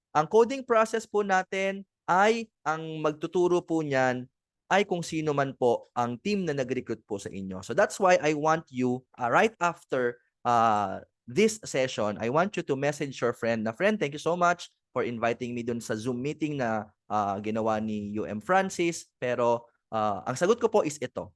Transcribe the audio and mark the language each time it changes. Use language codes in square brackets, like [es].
[tl] Ang coding process po natin ay ang magtuturo po niyan ay kung sino man po ang team na nag-recruit po sa inyo. [en] So that's why I want you, right after this session, I want you to message your friend na, friend, thank you so much for inviting me [tl] dun sa Zoom meeting na ginawa ni [en] UM Francis. [tl] Pero ang sagot ko po is ito.